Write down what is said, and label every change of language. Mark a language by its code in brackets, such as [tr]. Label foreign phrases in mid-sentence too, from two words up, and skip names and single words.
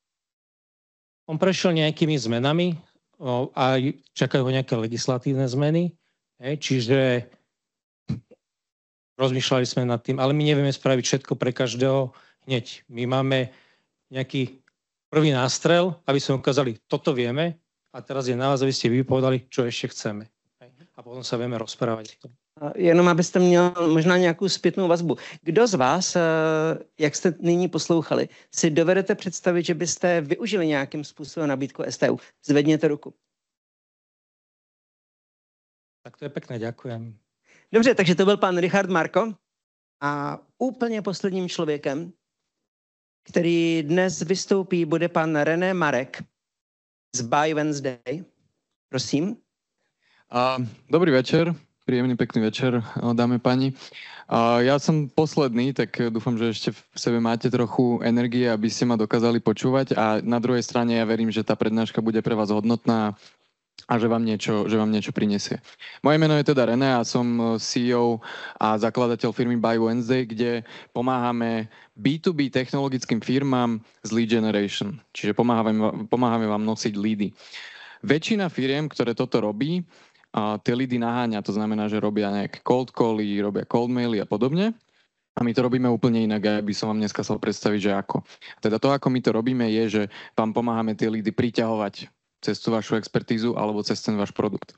[sk] On prešiel nejakými zmenami a čakajú ho nejaké legislatívne zmeny, čiže rozmýšľali sme nad tým, ale my nevieme spraviť všetko pre každého hneď. My máme nejaký prvý nástrel, aby sme ukázali, toto vieme a teraz je na vás, aby ste vypovedali, čo ešte chceme. A potom sa vieme rozprávať. [cs] Jenom abyste měl možná nějakou zpětnou vazbu. Kdo z vás, jak jste nyní poslouchali, si dovedete představit, že byste využili nějakým způsobem nabídku STU? Zvedněte ruku. [sk] Tak to je pekné, ďakujem. [cs] Dobře, takže to byl pan Richard Marko a úplně posledním člověkem, který dnes vystoupí, bude pan René Marek z Buy Wednesday. Prosím. [sk] Dobrý večer, príjemný pekný večer, dámy a páni. Ja som posledný, tak dúfam, že ešte v sebe máte trochu energie, aby ste ma dokázali počúvať a na druhej strane ja verím, že tá prednáška bude pre vás hodnotná a že vám niečo prinesie. Moje meno je teda René a som CEO a zakladateľ firmy Buy Wednesday, kde pomáhame B2B technologickým firmám z [en] lead generation. [sk] Čiže pomáhame vám nosiť leady. Väčšina firiem, ktoré toto robí, tie leady naháňa, to znamená, že robia nejaké [en] cold cally, [sk] robia [en] cold maily [sk] a podobne. A my to robíme úplne inak, aby som vám dneska chcel predstaviť, že ako. Teda to, ako my to robíme, je, že vám pomáhame tie leady priťahovať cez tú vašu expertízu alebo cez ten váš produkt.